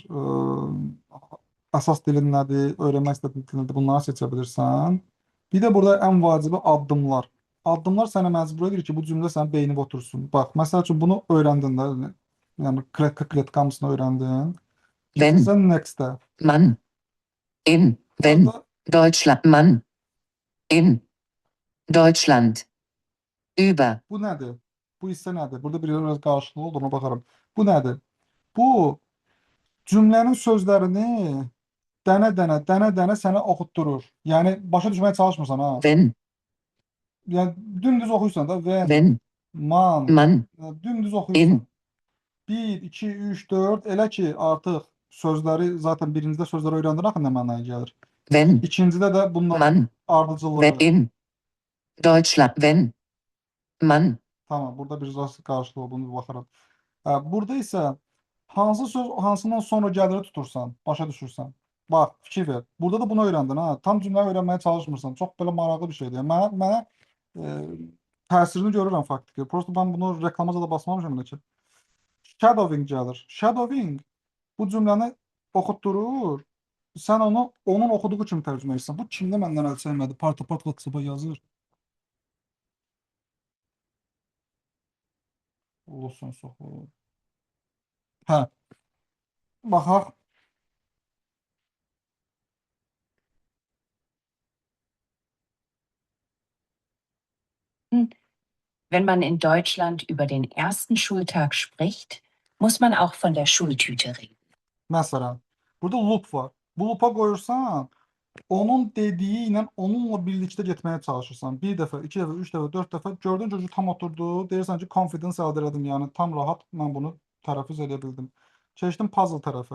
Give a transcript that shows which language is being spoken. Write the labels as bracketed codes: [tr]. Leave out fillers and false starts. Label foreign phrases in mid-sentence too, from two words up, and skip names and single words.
[az] Əsas dilin nədir, öyrənmək istədiyin dil nədir, bunları seçə bilirsən. Bir də burada ən vacibi addımlar. Addımlar sənə məcbur edir ki, bu cümlə sənin beynində otursun. Bax, məsəl üçün bunu öyrəndin də, yəni kletka hamısını öyrəndin. Wenn Sən next-ə. [de] man in wenn [az] Burada [de] Deutschland man in Deutschland über [az] bu nədir? Bu hissə nədir? Burada bir qarşılığı oldu, ona baxarım. Bu nədir? Bu cümlənin sözlərini dənə-dənə sənə oxutdurur. Yəni başa düşməyə çalışmırsan ha. wenn Yəni dümdüz oxuyursan da wenn man, man dümdüz oxuyursan. in 1, 2, 3, 4 elə ki artıq sözləri zaten birincidə sözləri öyrəndin axı nə mənaya gəlir. wenn İkincidə də bunların man ardıcıllığı wenn elə. [de] in Deutschland wenn man [az] Tamam, burada bir qarşılığı olduğunu baxıram. Burada isə hansı söz hansından sonra gəliri tutursan, başa düşürsən. Bax, fikir ver. Burada da bunu öyrəndin ha. Tam cümlə öyrənməyə çalışmırsan. Çox belə maraqlı bir şeydir. Yəni mənə təsirini görürəm faktiki. Prosta mən bunu reklamaca da basmamışam elə ki. Shadowing gəlir. Shadowing bu cümləni oxutdurur. Sən onu onun oxuduğu kimi tərcümə edirsən. Bu kimdə məndən əl çəkmədi? Part WhatsApp-a yazır. Olsun soxu. Hə. Baxaq. [de] Wenn man in Deutschland über den ersten Schultag spricht, muss man auch von der Schultüte reden. [az] Məsələn, burada loop var. Bu loopa qoyursan, onun dediyi ilə onunla birlikdə getməyə çalışırsan. Bir dəfə, iki dəfə, üç dəfə, dörd dəfə gördün ki, tam oturdu. Deyirsən ki, confidence əldə elədim. Yəni tam rahat mən bunu tələffüz edə bildim. Keçdim puzzle tərəfə.